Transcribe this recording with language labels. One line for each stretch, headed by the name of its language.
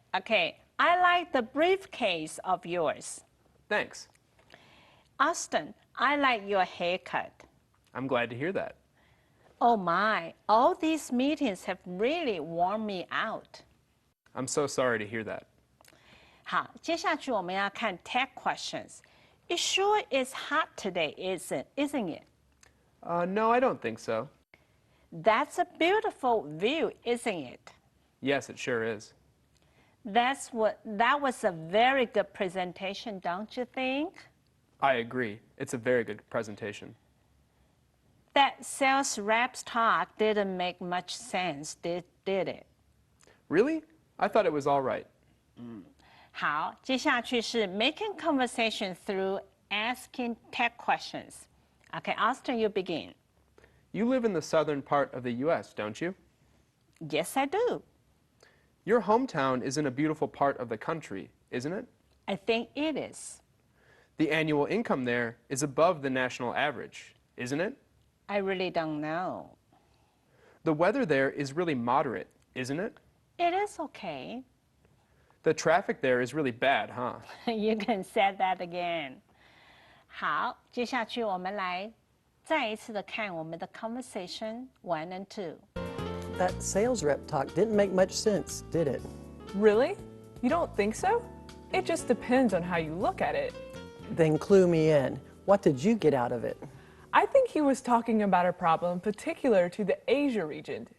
English: Okay, I like the briefcase of yours. Thanks. Austin, I like your haircut. I'm glad to hear that. Oh my, all these meetings have really worn me out. I'm so sorry to hear that.
Chinese: 好，接下去我们要看 tag questions.
English: It sure is hot today, isn't it? No, I don't think so. That's a beautiful view, isn't it? Yes, it sure is. That was a very good presentation, don't you think? I agree. It's a very good presentation. That sales rep's talk didn't make much sense, did it? Really? I thought it was all right.
Chinese: 好，接下去是
English: making conversation through asking tag questions. Okay, Austin, you begin. You live in the southern part of the U.S., don't you? Yes, I do. Your hometown is in a beautiful part of the country, isn't it? I think it is. The annual income there is above the national average, isn't it? I really don't know. The weather there is really moderate, isn't it? It is okay. The traffic there is really bad, huh? You can say that again.
Chinese: 好，接下去我们来再一次的看我们的
English: conversation 1 and 2. That sales rep talk didn't make much sense, did it? Really? You don't think so? It just depends on how you look at it. Then clue me in. What did you get out of it? I think he was talking about a problem particular to the Asia region.